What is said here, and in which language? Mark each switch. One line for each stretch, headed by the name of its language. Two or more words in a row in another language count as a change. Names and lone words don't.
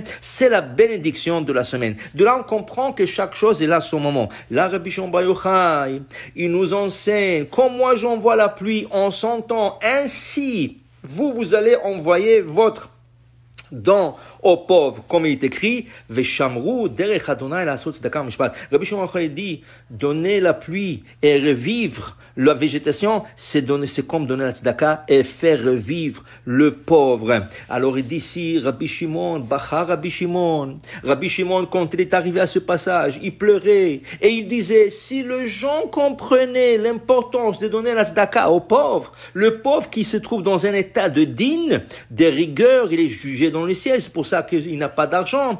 French: C'est la bénédiction de la semaine. De là, on comprend que chaque chose est là à son moment. Là, Rabbi Shimon Bar Yochai, il nous enseigne, comme moi j'envoie la pluie en son temps, ainsi, vous allez envoyer votre don aux pauvres, comme il est écrit,
Hebrew: ושמרו דרך אדוני לעשות צדקה משפט.
French: Rabbi Shimon Bar Yochai dit, donner la pluie et revivre la végétation, c'est comme donner la tzedaka et faire revivre le pauvre. Alors il dit ici, Rabbi Shimon, Rabbi Shimon, quand il est arrivé à ce passage, il pleurait et il disait, si les gens comprenaient l'importance de donner la tzedaka aux pauvres, le pauvre qui se trouve dans un état de din, de rigueur, il est jugé dans le ciel, c'est pour ça qu'il n'a pas d'argent.